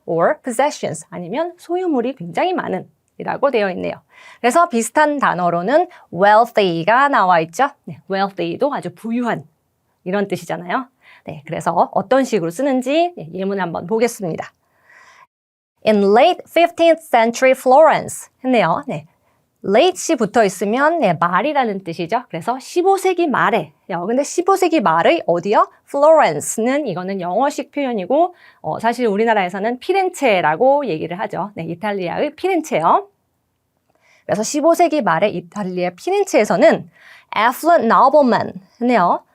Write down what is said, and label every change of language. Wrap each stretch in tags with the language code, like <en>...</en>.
<en>or possessions,</en> <ko>아니면 소유물이 굉장히 많은 이라고 되어 있네요. 그래서 비슷한 단어로는 wealthy가 나와 있죠. 네, wealthy도 아주 부유한 이런 뜻이잖아요. 네, 그래서 어떤 식으로 쓰는지 예문 한번 보겠습니다.</ko> <en>In late 15th century Florence</en> <ko>했네요. 네, late이 붙어 있으면 말이라는 뜻이죠. 그래서 15세기 말에. 근데 15세기 말의 어디요? Florence는 이거는 영어식 표현이고 사실 우리나라에서는 피렌체라고 얘기를 하죠. 네, 이탈리아의 피렌체요. 그래서 15세기 말에 이탈리아 피렌체에서는</ko> <en>affluent nobleman</en> <ko>했네요.</ko>